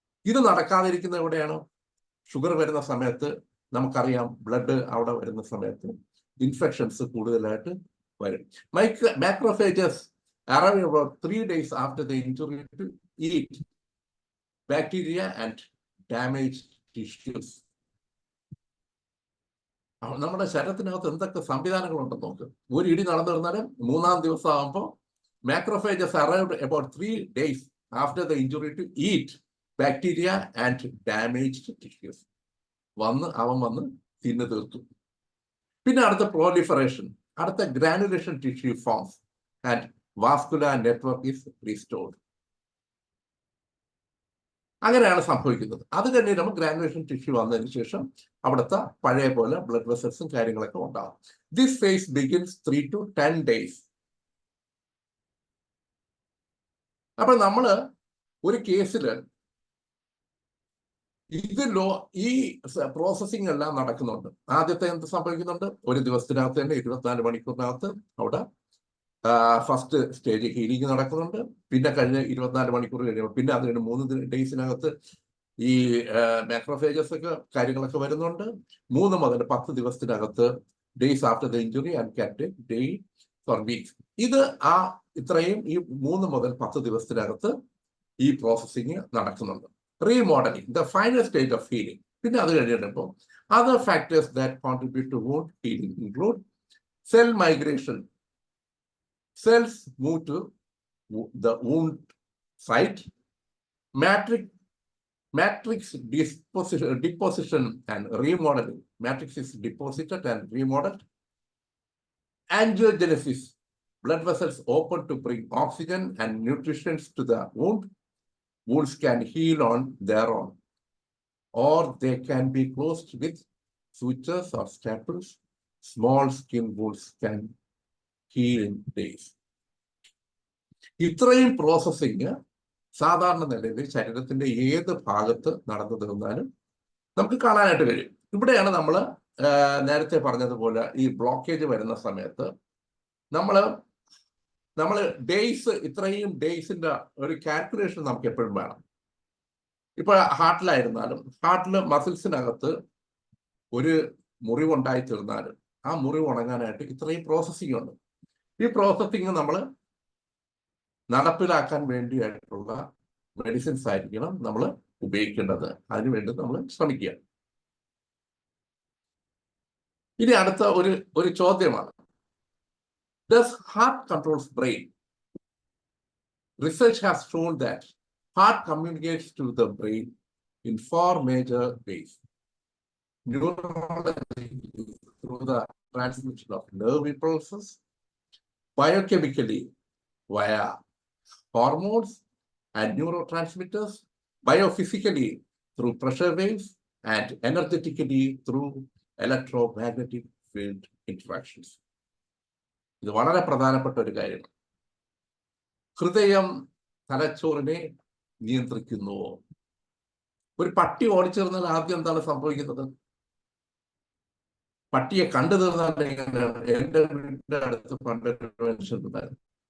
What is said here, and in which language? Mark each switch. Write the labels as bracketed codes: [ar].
[ml] ഇത് നടക്കാതിരിക്കുന്ന എവിടെയാണ്? ഷുഗർ വരുന്ന സമയത്ത് നമുക്കറിയാം, ബ്ലഡ് അവിടെ വരുന്ന സമയത്ത് ഇൻഫെക്ഷൻസ് കൂടുതലായിട്ട് വരും. [en] Macrophages arrive about 3 days after the injury to eat bacteria and damaged tissues. [ml] നമ്മുടെ ശരീരത്തിനകത്ത് എന്തൊക്കെ സംവിധാനങ്ങളുണ്ടെന്ന് നോക്ക്. ഒരു ഇടി നടന്നു വരുന്നാലും 3-ാം ദിവസം ആകുമ്പോൾ macrophages [en] arrived about 3 days after the injury to eat bacteria and damaged tissues. [ml] അവൻ വന്ന് തിന്നു തീർത്തു. പിന്നെ അടുത്ത [en] proliferation, അടുത്ത granulation tissue forms and vascular network is restored. [ml] അങ്ങനെയാണ് സംഭവിക്കുന്നത്. അത് കഴിഞ്ഞ് നമ്മൾ ഗ്രാനുലേഷൻ ടിഷ്യൂ വന്നതിന് ശേഷം അവിടുത്തെ പഴയ പോലെ ബ്ലഡ് വെസൽസും കാര്യങ്ങളൊക്കെ ഉണ്ടാകും. [en] This phase begins 3 to 10 days. [ml] അപ്പൊ നമ്മള് ഒരു കേസില് ഈ പ്രോസസ്സിംഗ് എല്ലാം നടക്കുന്നുണ്ട്. ആദ്യത്തെ എന്ത് സംഭവിക്കുന്നുണ്ട്? ഒരു ദിവസത്തിനകത്ത് തന്നെ 24 മണിക്കൂറിനകത്ത് അവിടെ ഫസ്റ്റ് സ്റ്റേജ് ഹീലിംഗ് നടക്കുന്നുണ്ട്. പിന്നെ കഴിഞ്ഞ 24 മണിക്കൂർ കഴിയുമ്പോൾ പിന്നെ അതിന് 3 ഡേയ്സിനകത്ത് ഈ മാക്രോഫേജസ് ഒക്കെ കാര്യങ്ങളൊക്കെ വരുന്നുണ്ട്. 3 മുതൽ 10 ദിവസത്തിനകത്ത് [en] Days after the injury and can day for weeks. [ml] ഇത് ഇത്രയും ഈ 3 മുതൽ 10 ദിവസത്തിനകത്ത് ഈ പ്രോസസ്സിങ് നടക്കുന്നുണ്ട്. [en] Remodelling, the final stage of healing. [ml] പിന്നെ അത് കഴിഞ്ഞപ്പോൾ [en] Other factors that contribute to wound healing include cell migration. Cells move to the wound site. Matrix deposition and remodeling. Matrix is deposited and remodeled. Angiogenesis. Blood vessels open to bring oxygen and nutrition to the wound. Wounds can heal on their own, or they can be closed with sutures or staples. Small skin wounds can heal in days. [ml] ഇത്രയും processing സാധാരണ നിലയിൽ ശരീരത്തിന്റെ ഏത് ഭാഗത്ത് നടന്നു തീർന്നാലും നമുക്ക് കാണാനായിട്ട് കഴിയും. ഇവിടെയാണ് നമ്മൾ നേരത്തെ പറഞ്ഞതുപോലെ ഈ ബ്ലോക്കേജ് വരുന്ന സമയത്ത് നമ്മൾ ഡേയ്സ്, ഇത്രയും ഡേയ്സിന്റെ ഒരു കാൽക്കുലേഷൻ നമുക്ക് എപ്പോഴും വേണം. ഇപ്പൊ ഹാർട്ടിലായിരുന്നാലും ഹാർട്ടില് മസിൽസിനകത്ത് ഒരു മുറിവുണ്ടായി തീർന്നാലും ആ മുറിവ് ഉണങ്ങാനായിട്ട് ഇത്രയും പ്രോസസ്സിംഗ് ഉണ്ട്. ഈ പ്രോസസ്സിംഗ് നമ്മൾ നടപ്പിലാക്കാൻ വേണ്ടിയായിട്ടുള്ള മെഡിസിൻസ് ആയിരിക്കണം നമ്മൾ ഉപയോഗിക്കേണ്ടത്. അതിനുവേണ്ടി നമ്മൾ ശ്രമിക്കുക. ഇനി അടുത്ത ഒരു ചോദ്യമാണ്, [en] does heart controls brain? Research has shown that heart communicates to the brain in 4 major ways. Neurology through the transmission of nerve impulses, biochemically via hormones and neurotransmitters, biophysically through pressure waves, and energetically through electromagnetic field interactions. [ml] ഇത് വളരെ പ്രധാനപ്പെട്ട ഒരു കാര്യമാണ്. ഹൃദയം തലച്ചോറിനെ നിയന്ത്രിക്കുന്നുവോ? ഒരു പട്ടി ഓടിച്ചേർന്നാൽ ആദ്യം എന്താണ് സംഭവിക്കുന്നത്? പട്ടിയെ കണ്ടു തീർന്നാൽ എങ്ങനെയാണ്? എന്റെ വീടിന്റെ അടുത്ത് പണ്ടൊരു മനുഷ്യനുണ്ടായിരുന്നു.